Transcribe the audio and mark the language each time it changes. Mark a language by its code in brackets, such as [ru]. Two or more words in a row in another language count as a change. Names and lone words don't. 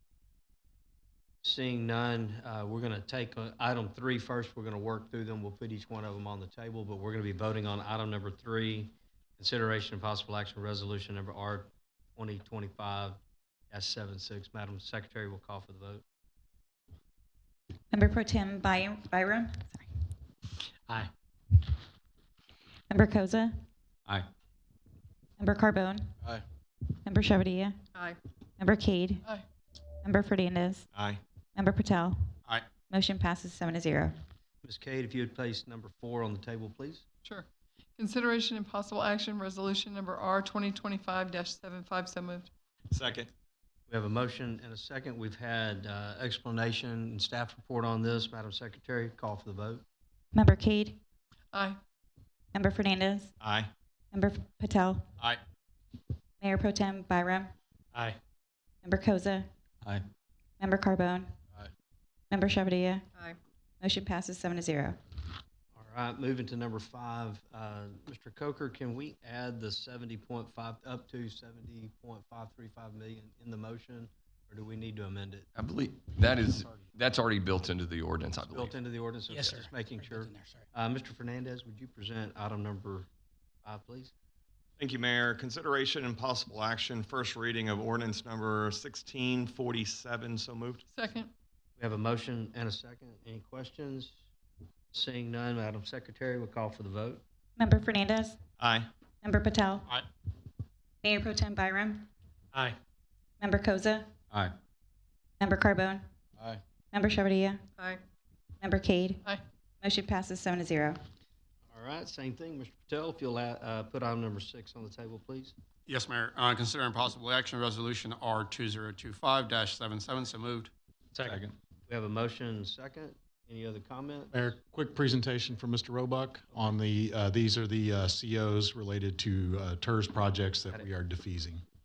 [en] Seeing none, we're going to take item 3 first. We're going to work through them. We'll put each one of them on the table, but we're going to be voting on item number 3, consideration and possible action resolution number R 2025-76. Madam Secretary will call for the vote. Member Pro Tem Byram. Sorry. Aye. Member Koza. Aye. Member Carbone. Aye. Member Shavadilla. Aye. Member Cade. Aye. Member Fernandez. Aye. Member Patel. Aye. Motion passes 7-0. Ms. Cade, if you would place number 4 on the table, please. Sure. Consideration and possible action, resolution number R 2025-75. So moved. Second. We have a motion and a second. We've had explanation and staff report on this. Madam Secretary, call for the vote. Member Cade. Aye. Member Fernandez. Aye. Member Patel. Aye. Mayor Pro Tem Byram. Aye. Member Koza. Aye. Member Carbone. Aye. Member Shavadilla. Aye. Motion passes 7-0. All right, moving to number 5. Mr. Coker, can we add the 70.5 up to 70.535 million in the motion, or do we need to amend it? I believe that's already built into the ordinance, I believe. Built into the ordinance? Yes, Okay, sir. Just making Right sure. in there, sorry. Mr. Fernandez, would you present item number 5, please? Thank you, Mayor. Consideration and possible action, first reading of ordinance number 1647. So moved. Second. We have a motion and a second. Any questions? Seeing none, Madam Secretary will call for the vote. Member Fernandez. Aye. Member Patel. Aye. Mayor Pro Tem Byram. Aye. Member Koza. Aye. Member Carbone. Aye. Member Shavadilla. Aye. Member Cade. Aye. Motion passes 7-0. All right, same thing. Mr. Patel, if you'll put item number 6 on the table, please. Yes, Mayor. Considering possible action, resolution R 2025-77. So moved. Second. We have a motion and a second. Any other comment? Mayor, quick presentation from Mr. Roebuck on the, these are the COs related to TERS projects that we are defeasing.